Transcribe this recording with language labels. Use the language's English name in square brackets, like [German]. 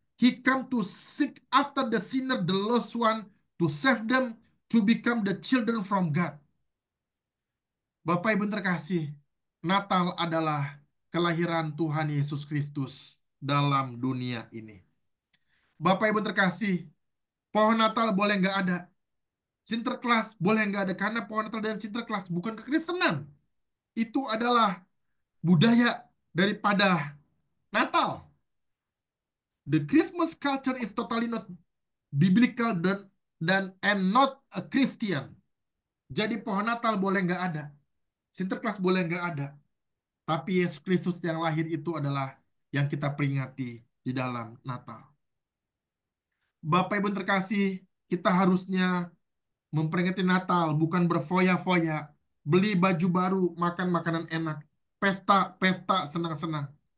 [English] He come to seek after the sinner, the lost one, to save them, to become the children from God. [Indonesian] Bapak Ibu terkasih, Natal adalah kelahiran Tuhan Yesus Kristus dalam dunia ini. Bapak Ibu terkasih, pohon Natal boleh nggak ada. Sinterklas boleh nggak ada. Karena pohon Natal dan Sinterklas bukan kekristenan. Itu adalah budaya daripada Natal. [English] The Christmas culture is totally not biblical and not a Christian. [Indonesian] Jadi pohon Natal boleh nggak ada. Sinterklas boleh nggak ada. Tapi Yesus Kristus yang lahir itu adalah yang kita peringati di dalam Natal. Bapak Ibu terkasih, kita harusnya memperingati Natal, bukan berfoya-foya, beli baju baru, makan makanan enak, pesta-pesta senang-senang.